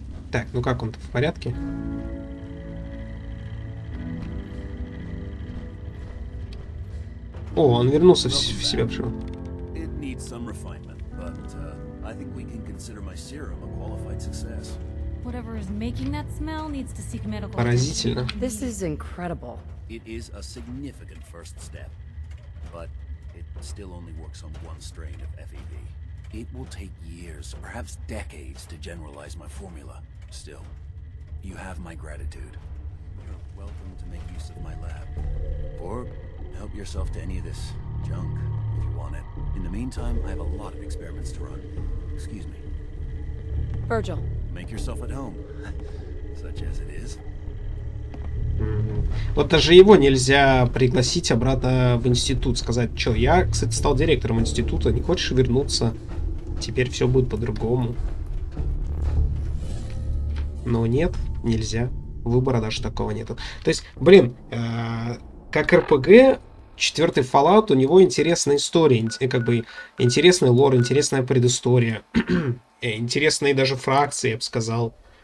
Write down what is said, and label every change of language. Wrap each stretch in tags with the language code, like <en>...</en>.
<ru>Так, ну как он-то, в порядке? О, он вернулся в себя пришел.</ru> <en>It needs some refinement, but I think we can consider my serum a qualified success. Whatever is making that smell needs to seek medical</en> <ru>Поразительно.</ru> <en>This is incredible. It is a significant first step, but it still only works on one strain of FEV. It will take years, perhaps decades, to generalize my formula. Still, you have my gratitude. You're welcome to make use of my lab. Or help yourself to any of this junk, if you want it. In the meantime, I have a lot of experiments to run. Excuse me. Virgil. Make yourself at home, such as it is.</en> <ru>Вот даже его нельзя пригласить обратно в институт, сказать, что я, кстати, стал директором института, не хочешь вернуться? Теперь все будет по-другому. Но нет, нельзя. Выбора даже такого нету. То есть, блин, как РПГ, 4-й Fallout, у него интересная история, как бы интересный лор, интересная предыстория, интересные даже фракции, я бы сказал.</ru>